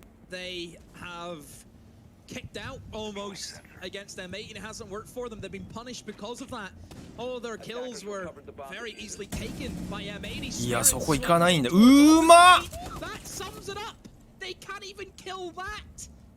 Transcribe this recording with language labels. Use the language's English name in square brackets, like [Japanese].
[English] They have kicked out almost against M8 and it hasn't worked for them. They've been punished because of that. Oh, their kills were very easily taken by M80. [Japanese] いや、そこ行かないんだ。うまっ。 [English] That sums it up. They can't even kill that.